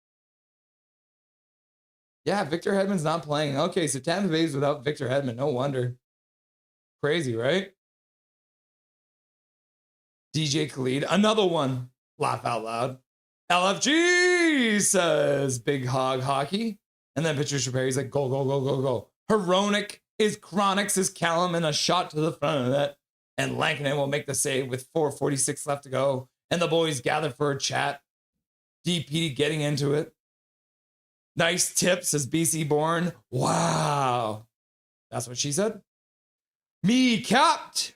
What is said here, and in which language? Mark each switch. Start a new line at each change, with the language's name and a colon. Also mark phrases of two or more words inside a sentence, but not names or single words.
English: Yeah, Victor Hedman's not playing. Okay, so Tampa Bay's without Victor Hedman. No wonder. Crazy, right? DJ Khalid, another one. Laugh out loud. LFG, says Big Hog Hockey. And then Patricia Perry's like, go, go, go, go, go. Hronek is Chronics is Callum, and a shot to the front of that. And Lankinen will make the save with 4:46 left to go. And the boys gather for a chat. DP getting into it. Nice tip, says BC Born. Wow. That's what she said. Me capped.